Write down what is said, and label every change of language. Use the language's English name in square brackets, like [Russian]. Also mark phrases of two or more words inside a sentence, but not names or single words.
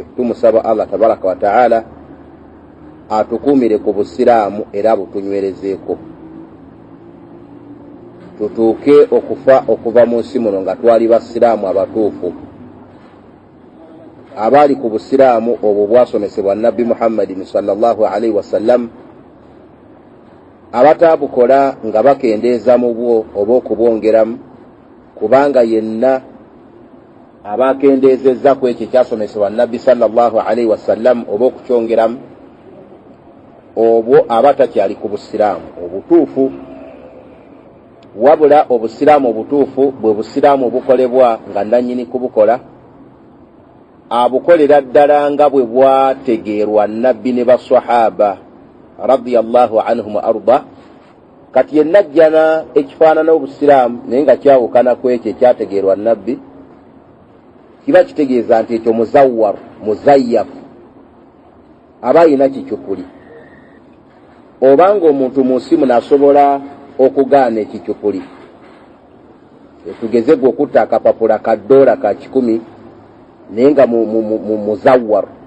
[Ganda] Tumusaba [Arabic] الله تبارك وتعالى [Ganda] atukumire ku busiraamu era butunywerezeeko, tutuuke okufa okuva mu nsi muno nga twali basiraamu abatuufu abaali ku busiraamu obwo bwasomesebwa Nabbi Muhammadin [Arabic] صلى الله عليه وسلم, [Ganda] abataabukola nga bakendeeza mu bwo oba okubwongeramu, kubanga yenna abakendeezezza ku ekyo kyasomesebwa Nabbi [Arabic] صلى الله عليه وسلم [Ganda] oba okukyongeramu, obwo abatakyali ku busiraamu obutuufu. Wabula obusiraamu obutuufu bwe busiraamu obukolebwa nga nannyini kubukola abukolera ddala nga bwe bwategeerwa Nabbi ne baswahaba [Arabic] رضي الله عنهم وأرضاه. [Ganda] Kati yenna ajjana ekifaanana obusiraamu naye nga kyawukana ku ekyo ekyategeerwa Nabbi, kiba kitegeeza nti ekyo [Arabic] مزور مزيف [Ganda] aba ayina kikyupuli. Obanga omuntu mu nsi muno asobola okugaana ekikyupuli, tugeze gwe okutta akapapula ka $1 ka 10 naye nga muzawwar,